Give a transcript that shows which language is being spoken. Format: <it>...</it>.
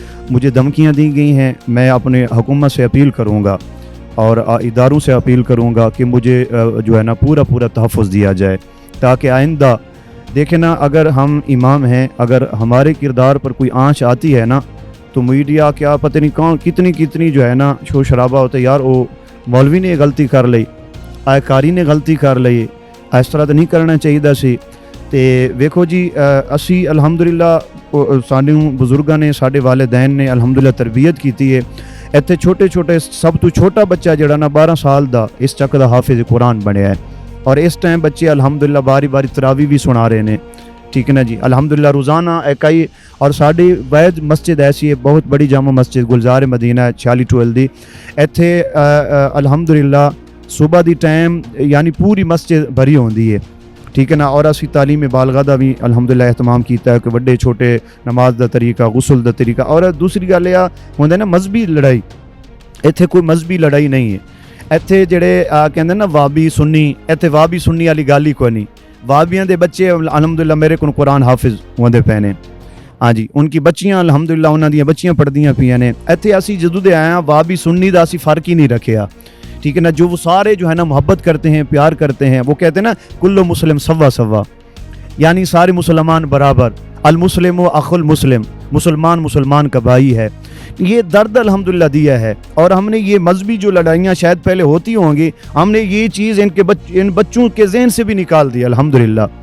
<ur>مجھے دھمکیاں دی گئی ہیں. میں اپنے حکومت سے اپیل کروں گا اور اداروں سے اپیل کروں گا کہ مجھے جو ہے نا پورا تحفظ دیا جائے, تاکہ آئندہ دیکھیں نا, اگر ہم امام ہیں, اگر ہمارے کردار پر کوئی آنچ آتی ہے نا تو میڈیا کیا پتہ نہیں کون کتنی جو ہے نا شور شرابہ ہوتا ہے, یار وہ مولوی نے غلطی کر لی, آئے نے غلطی کر لی, اس طرح تو نہیں کرنا چاہیے سی.</ur> <pa>تے ویکھو جی اسی الحمدللہ ساڈے بزرگاں نے, ساڈے والدین نے الحمدللہ تربیت کیتی ہے. ایتھے چھوٹے سب تو چھوٹا بچہ جڑا نا 12 سال دا اس چک دا حافظ قرآن بنیا ہے اور اس ٹائم بچے الحمدللہ باری تراویح بھی سنا رہے ہیں. ٹھیک ہے نا جی, الحمدللہ روزانہ اکائی. اور ساڈی وید مسجد ایسی ہے, بہت بڑی جامع مسجد گلزار مدینہ 46 ٹویل دی. ایتھے الحمدللہ صبح دی ٹائم یعنی پوری مسجد بھری ہوندی ہے. ٹھیک ہے نا, اور اسی تعلیم بالغہ دا بھی الحمدللہ اہتمام کیتا ہے کہ بڑے چھوٹے نماز دا طریقہ, غسل دا طریقہ. اور دوسری گل یہ ہوندا نا مذہبی لڑائی, ایتھے کوئی مذہبی لڑائی نہیں ہے. ایتھے جڑے کہندے نا وابی سنی, ایتھے وابی سنی والی گل ہی کوئی نہیں. وابیاں دے بچے الحمدللہ میرے کو قرآن حافظ ہوندے پے نے. ہاں جی, ان کی بچیاں الحمدللہ انہاں دیاں بچیاں پڑھدیاں پیاں نے. ایتھے اسی جدوں دے آئے ہاں وابی سنی دا اسی فرق ہی نہیں رکھیا.</pa> <ur>ٹھیک ہے نا, جو وہ سارے جو ہے نا محبت کرتے ہیں, پیار کرتے ہیں. وہ کہتے ہیں نا</ur> <ar>کلو مسلم سوا,</ar> <ur>یعنی سارے مسلمان برابر.</ur> <ar>المسلم و اخو المسلم,</ar> <ur>مسلمان کا بھائی ہے. یہ درد الحمدللہ دیا ہے. اور ہم نے یہ مذہبی جو لڑائیاں شاید پہلے ہوتی ہوں گی, ہم نے یہ چیز ان بچوں کے ذہن سے بھی نکال دی الحمدللہ.</ur>